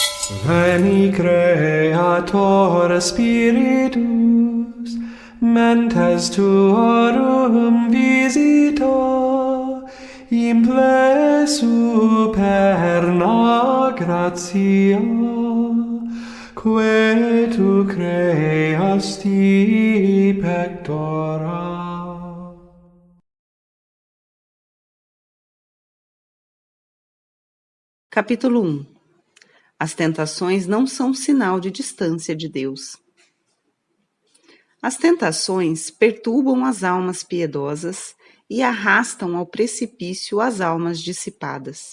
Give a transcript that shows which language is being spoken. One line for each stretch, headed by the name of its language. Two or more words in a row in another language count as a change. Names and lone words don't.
Latin: Veni Creator Spiritus, mentes tuorum visita, imple superna gratia, que tu creasti pectora.
Portuguese: Capítulo 1. As tentações não são sinal de distância de Deus. As tentações perturbam as almas piedosas e arrastam ao precipício as almas dissipadas.